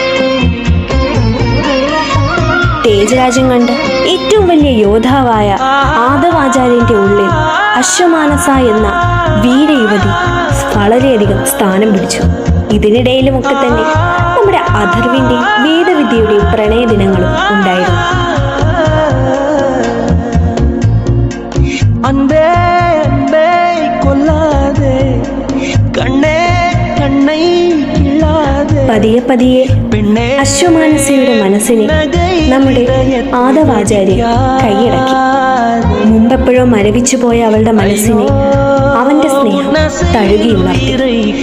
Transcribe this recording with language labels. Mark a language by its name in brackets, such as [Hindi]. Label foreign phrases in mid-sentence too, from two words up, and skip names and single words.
[Malayalam] തേജരാജ്യം കണ്ട് ഏറ്റവും വലിയ യോദ്ധാവായ ആദവാചാര്യന്റെ ഉള്ളിൽ അശ്വമാനസ എന്ന വീരയുവതി വളരെയധികം സ്ഥാനം പിടിച്ചു. ഇതിനിടയിലുമൊക്കെ തന്നെ നമ്മുടെ അഥർവിന്റെയും വേദവിദ്യയുടെയും പ്രണയ ദിനങ്ങളും ഉണ്ടായിരുന്നു. [Tamil] அன்பே அன்பே கொல்லாதே கண்ணே கண்ணை கிள்ளாதே [Malayalam] പതിയെ പതിയെ അശ്വമാനസയുടെ മനസ്സിനെ നമ്മുടെ ആദവാചാര്യൻ കൈയടക്കി. മുമ്പെപ്പോഴോ മരവിച്ചു പോയ അവളുടെ മനസ്സിനെ അവന്റെ സ്നേഹം തഴുകി ഉണർത്തി.